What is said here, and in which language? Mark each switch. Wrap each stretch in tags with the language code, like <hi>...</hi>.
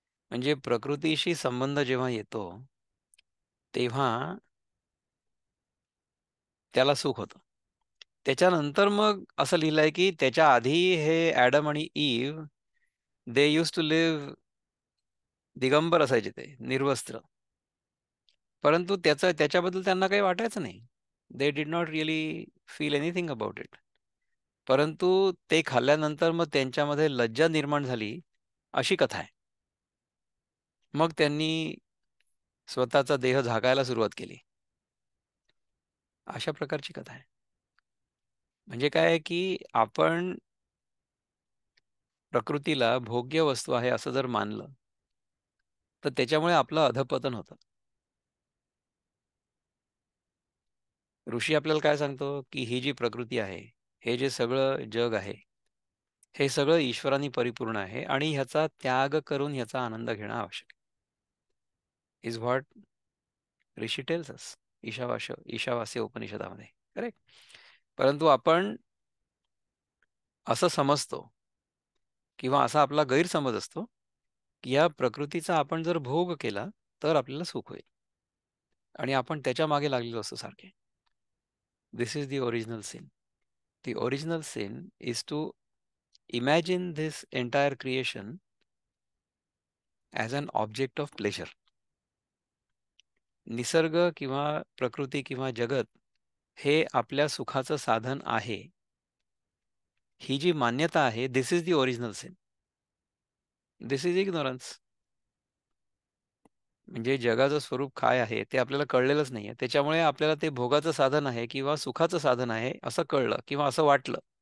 <mr>म्हणजे प्रकृतीशी संबंध जेव्हा येतो तेव्हा त्याला सुख होतं. त्याच्यानंतर मग असं लिहिलंय की त्याच्या आधी हे ॲडम आणि eve</mr> <en>they used to live</en> <mr>Digambar असायचे, ते निर्वस्त्र. परंतु त्याच्याबद्दल त्यांना काही वाटायचं नाही.</mr> <en>They did not really feel anything about it.</en> <mr>परंतु ते खाल्ल्यानंतर मग त्यांच्यामध्ये लज्जा निर्माण झाली, अशी कथा आहे. मग त्यांनी स्वतःचा देह झाकायला सुरुवात केली. अशा प्रकारची कथा आहे. म्हणजे काय आहे की आपण प्रकृतीला भोग्य वस्तू आहे असं जर मानलं, तर त्याच्यामुळे आपलं अधःपतन होतं. ऋषी आपल्याला काय सांगतो, की ही जी प्रकृती आहे, हे जे सगळं जग आहे, हे सगळं ईश्वराने परिपूर्ण आहे आणि ह्याचा त्याग करून ह्याचा आनंद घेणं आवश्यक आहे.</mr> <en>Is what rishi tells us.</en> <mr>Ishavasya उपनिषदामध्ये.</mr> <en>Correct.</en> <mr>परंतु आपण असं समजतो किंवा असा आपला गैरसमज असतो, की या प्रकृतीचा आपण जर भोग केला तर आपल्याला सुख होईल आणि आपण त्याच्या मागे लागलेलो असतो सारखे.</mr> <en>This is the original sin. The original sin is to imagine this entire creation as an object of pleasure.</en> <mr>निसर्ग किंवा प्रकृती किंवा जगत हे आपल्या सुखाचं साधन आहे, ही जी मान्यता आहे,</mr> <en>This is the original sin. This is ignorance.</en> <mr>म्हणजे जगाचं स्वरूप काय आहे ते आपल्याला कळलेलंच नाहीये. त्याच्यामुळे आपल्याला ते भोगाचं साधन आहे किंवा सुखाचं साधन आहे असं कळलं किंवा असं वाटलं.</mr>